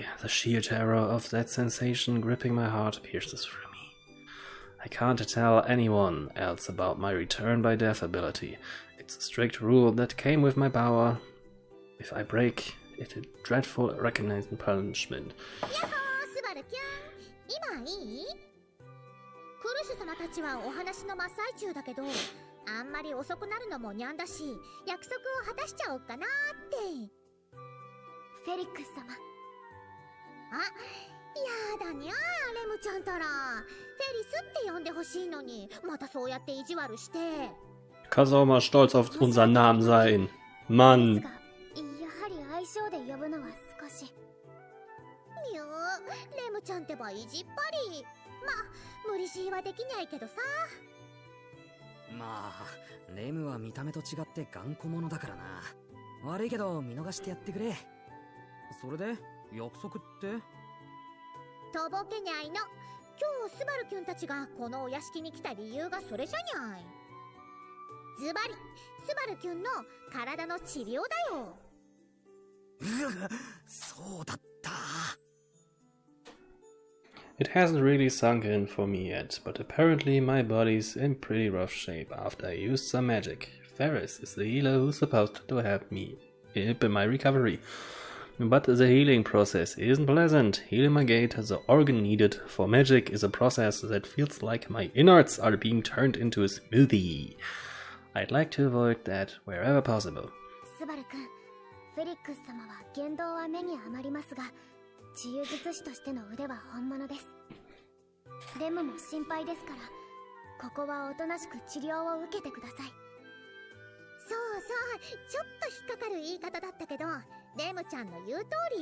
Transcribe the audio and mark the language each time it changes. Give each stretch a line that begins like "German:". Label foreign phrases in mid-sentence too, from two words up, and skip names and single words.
English: The sheer terror of that sensation gripping my heart pierces through me. I can't tell anyone else about my return by death ability. It's a strict rule that came with my power. If I break it, a dreadful recognized punishment.
Japanese: やっほー、スバルキュン。今いい？クルシュ様たちはお話の真っ最中だけど、あんまり遅くなるのもにゃんだし、約束を果たしちゃおうかなーって。フェリックス様。あ、やだにゃー、レムちゃんたら。フェリスって呼んでほしいのに、またそうやって意地悪して。
German: Kannst auch mal stolz auf unseren Namen sein. Mann.
Japanese: やはり愛称で呼ぶのは少し。いやー、レムちゃんってば意地っぱり。まあ、無理強いはできないけどさ。まあ、レムは見た目と違って頑固者だからな。悪いけど見逃してやってくれ。それで約束って？とぼけにゃいの。今日スバルキュンたちがこのお屋敷に来た理由がそれじゃにゃい。ズバリ、スバルキュンの体の治療だよ。そうだった。
English: It hasn't really sunk in for me yet, but apparently my body's in pretty rough shape after I used some magic. Ferris is the healer who's supposed to help me in my recovery. But the healing process isn't pleasant. Healing my gate, the organ needed for magic, is a process that feels like my innards are being turned into a smoothie. I'd like to avoid that wherever possible.
Japanese: スバル君、フェリックス様は言動は目に余りますが、治癒術師としての腕は本物です。レムも心配ですから、ここはおとなしく治療を受けてください。そうそう、ちょっと引っかかる言い方だったけど、レムちゃんの言う通り。